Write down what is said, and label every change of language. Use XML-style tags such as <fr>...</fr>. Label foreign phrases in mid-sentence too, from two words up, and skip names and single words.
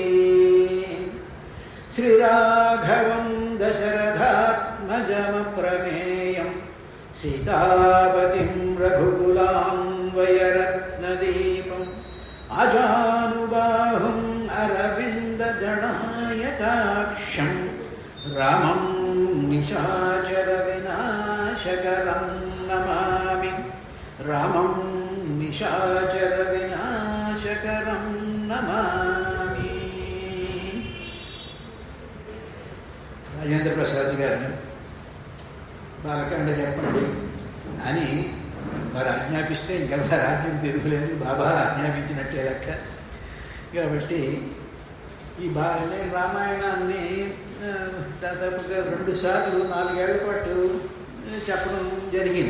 <sa>श्रीराघवं दशरथात्मजमप्रमेयं सीतापतिं रघुकुलान्वयरत्नदीपम् आजानुबाहुम् अरविन्ददणायताक्षं रामं निशाचरविनाशकरं नमामि। रामं निशाचरविनाशकरं नमामि।</sa> <te>రాజేంద్ర ప్రసాద్ గారిని బాలకాండ చెప్పండి అని వారు ఆజ్ఞాపిస్తే ఇంకా వారి ఆజ్ఞకు తిరుగులేదు, బాబా ఆజ్ఞాపించినట్టే లెక్క. కాబట్టి నేను రామాయణాన్ని దాదాపుగా 2 సార్లు 4 ఏళ్ల పాటు చెప్పడం జరిగింది.</te>